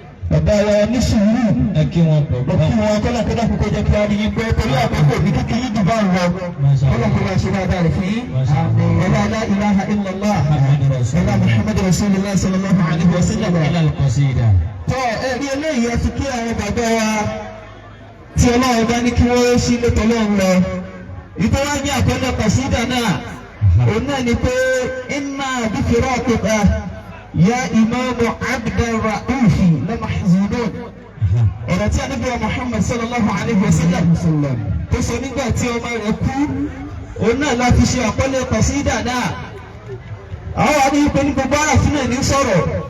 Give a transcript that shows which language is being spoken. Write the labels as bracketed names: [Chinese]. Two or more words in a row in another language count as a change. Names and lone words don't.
[Yoruba] bàbá wa ní sùúrù. Ẹ kí wọn pọ̀. Mo kí wọn, kọ́lá kó dákun kó jẹ́ kí a rí yín pé torí àkókò mi kí kí yín jù bá ń lọ. [Arabic] ما شاء الله. [Yoruba] Kọ́lá kó máa ṣe dáadáa rẹ̀ fún yín. [Arabic] ما شاء الله. لا إله إلا الله. محمد رسول الله. محمد رسول الله صلى الله عليه وسلم. إلى القصيدة. [Yoruba] Tọ́, ẹ rí eléyìí, ẹ fi kí àwọn bàbá wa tí Ọlọ́run bá ní kí wọ́n ṣí lé tọ́lọ́run lọ. Ìtọ́ wá ní àkọlé kọ̀sídà náà, òun náà ni pé, [Arabic] "إنا بفراقك يا إمام عبد الرؤوف لمحزونون." [Yoruba] Ọ̀rọ̀ tí Ànábì wa Muhammad [Arabic] صلى الله عليه وسلم [Yoruba] tó sọ nígbà tí ọmọ rẹ̀ kú, òun náà la fi ṣe àkọlé kọ̀sídà náà. Àwọn wá ní pé ní gbogbo aráàfin náà ní sọ̀rọ̀,